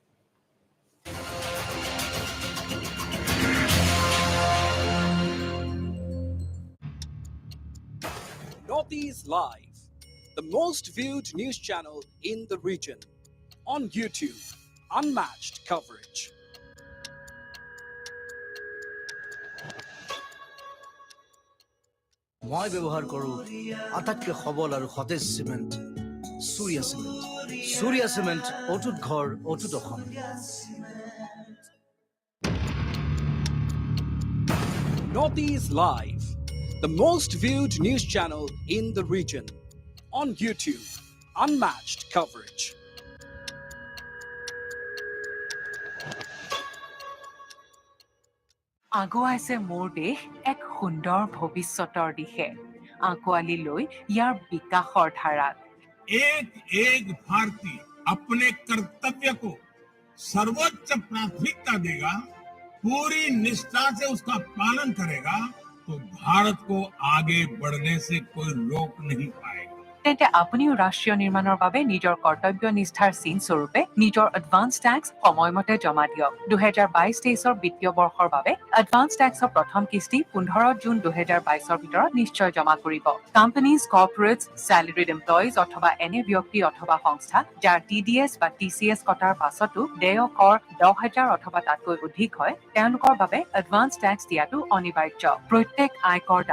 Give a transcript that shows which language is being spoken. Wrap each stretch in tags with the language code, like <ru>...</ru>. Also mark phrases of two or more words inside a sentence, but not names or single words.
<en>Northeast Live, the most viewed news channel in the region. On YouTube, unmatched coverage.</en> <as>মই ব্যৱহাৰ কৰোঁ আটাইতকৈ সবল আৰু সতেজ সিমেন্ট সূৰ্যা সিমেন্ট অটুট ঘৰ অটুট অসম</as> <en>Northeast Live, the most viewed news channel in the region. On YouTube, unmatched coverage.</en> <as>আগুৱাইছে মোৰ দেশ এক সুন্দৰ ভৱিষ্যতৰ দিশে আঁকোৱালি লৈ ইয়াৰ বিকাশৰ ধাৰাত</as> <hi>एक भारतीय अपने कर्तव्य को सर्वोच्च प्राथमिकता देगा, पूरी निष्ठा से उसका पालन करेगा, तो भारत को आगे बढ़ने से कोई रोक नहीं पाएगा।</hi> <as>তেন্তে আপুনিও ৰাষ্ট্ৰীয় নিৰ্মাণৰ বাবে নিজৰ কৰ্তব্য নিষ্ঠাৰ চিন স্বৰূপে নিজৰ</as> <en>advance tax</en> <as>সময়মতে জমা দিয়ক 2022-23 বিত্তীয় বৰ্ষৰ বাবে এডভান্স টেক্সৰ প্ৰথম কিস্তি 15 জুন 2022ৰ ভিতৰত নিশ্চয় জমা কৰিব</as> <en>companies corporates salaried employees</en> <as>অথবা এনে ব্যক্তি অথবা সংস্থা যাৰ টিডিএছ বা টিসিএছ কটাৰ পাছতো দেয় কৰ 10,000 অথবা তাতকৈ অধিক হয় তেওঁলোকৰ বাবে</as> <en>advance tax</en> <as>দিয়াটো অনিবাৰ্য প্ৰত্যেক আয়কৰ</as>